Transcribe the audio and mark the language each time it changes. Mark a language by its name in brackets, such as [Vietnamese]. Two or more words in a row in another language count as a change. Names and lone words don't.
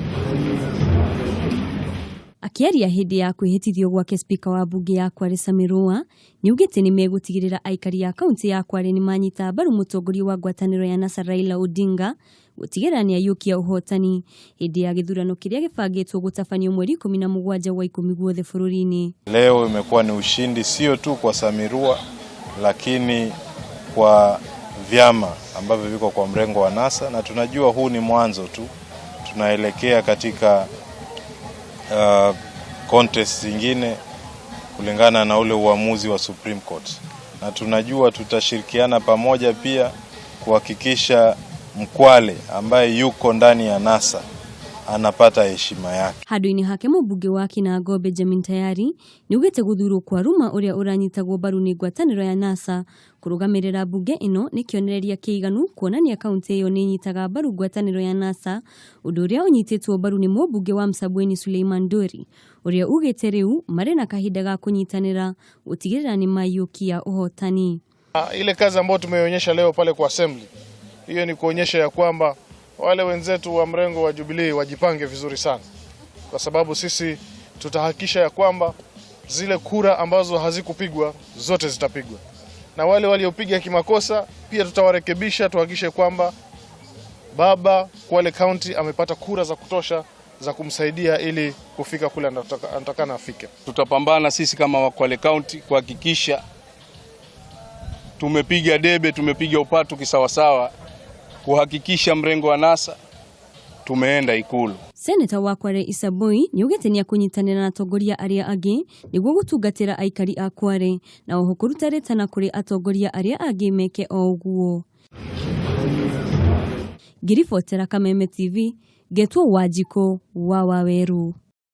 [Kikuyu] Akiaria hindi ya kwihitithio gwake spika wa bunge ya Kwale Samirua niugite ni megutigirira aikari ya kaunti ya Kwale ni manyita mbaru mutongoria wa ngwataniro ya NASA Raila Odinga gutigirira ni ayukia uhotani hindi ya githurano kiria gibangitwo gutafanio mweri 17 wa 10 guothe bururi-ini. [Swahili] Leo imekuwa ni ushindi sio tu kwa Samirua lakini kwa vyama ambavyo viko kwa mrengo wa NASA, na tunajua huu ni mwanzo tu, tunaelekea katika contest zingine kulingana na ule uamuzi wa Supreme Court, na tunajua tutashirikiana pamoja pia kuhakikisha Mkwale ambaye yuko ndani ya NASA anapata heshima yake. [Kikuyu] Handu-ini hake mubunge wa Kinango Benjamin Tayari niugite guthurwo kwa Ruma uria uranyitagwo mbaru ni ngwataniro ya NASA kurugamirira bunge ino ni kionereria kiiganu kuonania kaunti iyo ni nyitaga mbaru ngwataniro ya NASA, undu uria unyititwo mbaru ni mubunge wa Msabweni Suleiman Dori uria ugite riu mari na kahinda ga kunyitanira gutigirira ni mayukia uhotani. [Swahili] Ile kazi ambayo tumeonyesha leo pale kwa assembly, hiyo ni kuonyesha ya kwamba wale wenzetu wa mrengo wa Jubilee wajipange vizuri sana, kwa sababu sisi tutahakikisha ya kwamba zile kura ambazo hazikupigwa zote zitapigwa, na wale waliopiga kimakosa pia tutawarekebisha, tuhakikishe kwamba baba Kwale County amepata kura za kutosha za kumsaidia ili kufika kule anatakana afike. Tutapambana sisi kama wa Kwale County kuhakikisha tumepiga debe, tumepiga upatu kisawasawa, kuhakikisha mrengo wa NASA tumeenda Ikulu. [Kikuyu] Senator wa Kwale Isaboi niugite ni akunyitanira na atongoria aria angi niguo gutungatira aikari a Kwale na oho kurutarĩtana kuri atongoria aria angi meke o uguo. Ngiribotera Kameme TV, Getwo Wanjikũ wa Waweru.